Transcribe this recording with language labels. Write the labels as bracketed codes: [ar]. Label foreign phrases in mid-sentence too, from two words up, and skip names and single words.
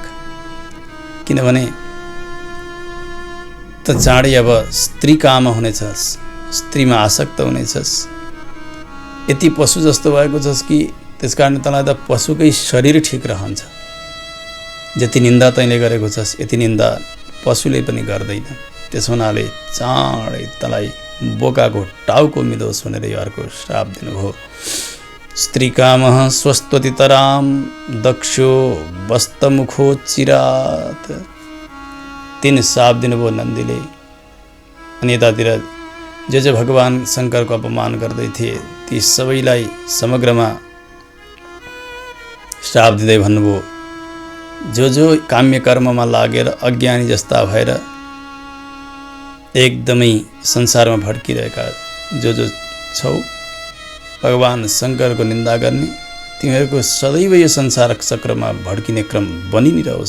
[ne] किनभने त चाँडै अब स्त्री काम हुनेछस्, स्त्रीमा आसक्त हुनेछस्, यति पशु जस्तो भएको छस् कि त्यसकारण तँलाई त पशुकै शरीर ठिक रहन्छ। जति निन्दा तैँले गरेको छस् यति निन्दा पशुले पनि गर्दैन। त्यस हुनाले चाँडै तँलाई बोकाको टाउको मिलोस् भनेर यो अर्को श्राप दिनुभयो। [sa] स्त्री काम स्वस्त्वतितराम दक्षो वस्तमुखो चिरात। [ne] 3 श्राप दिनुभयो नन्दीले। अनि यतातिर जो भगवान शङ्करको अपमान गर्दै थिए ती सबैलाई समग्रमा श्राप दिँदै भन्नुभयो, जो काम्य कर्ममा लागेर अज्ञानी जस्ता भएर एकदमै संसारमा भड्किरहेका जो छौ, भगवान शङ्करको निन्दा गर्ने, तिमीहरूको सदैव यो संसार चक्रमा भड्किने क्रम बनि नै रहोस्।